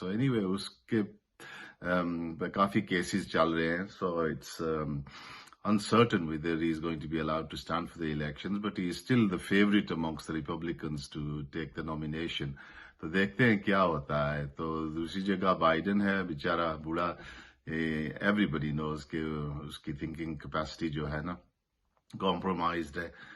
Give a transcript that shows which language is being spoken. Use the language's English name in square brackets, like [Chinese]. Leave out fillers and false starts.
[English] So anyway [Urdu] اس کے کافی cases چل رہے ہیں. [English] So it's uncertain whether he is going to be allowed to stand for the elections, but he is still the favorite amongst the Republicans to take the nomination. [Urdu] تو دیکھتے ہیں کیا ہوتا ہے. تو دوسری جگہ بائیڈن ہے، بیچارہ بوڑھا، [English] everybody knows [Urdu] کہ اس کی تھنکنگ کیپیسٹی جو ہے نا کمپرومائزڈ ہے.